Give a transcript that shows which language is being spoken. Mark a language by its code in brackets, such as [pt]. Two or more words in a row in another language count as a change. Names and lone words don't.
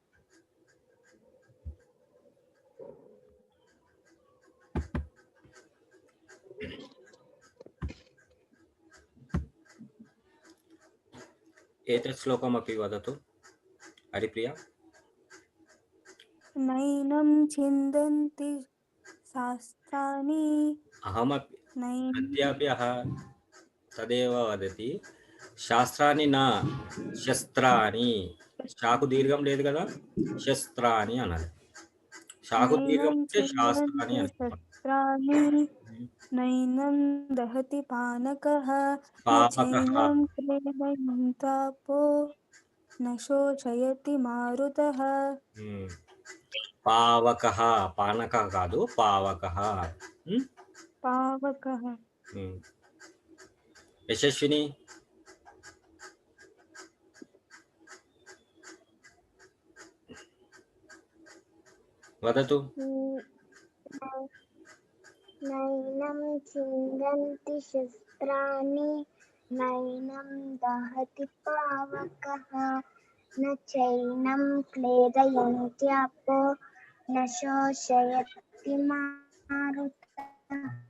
[sa] एतत् श्लोकमपि वदतु हरिप्रिया. नैनं छिन्दन्ति शास्त्राणि अहमपि नैनं अद्यापि तदेव वदति. [te] శాస్త్రాన్ని నా శస్త్రాన్ని, శాకు దీర్ఘం లేదు కదా, శస్త్రాన్ని అనాలి. శాకు దీర్ఘం అంటే శాస్త్రాన్ని [sa] छिन्दन्ति [te] అని. [sa] शस्त्राणि नैनं दहति पानकः न పావకః चैनं क्लेदयन्तापो न शोषयति मारुतः। పావకః, [te] పానకः కాదు, పావకः. [sa] पावकः। यशस्विनि वदतु. नैनं छिन्दन्ति शस्त्राणि नैनं दहति पावकः न चैनं क्लेदयन्त्यापो न शोषयति मारुतः।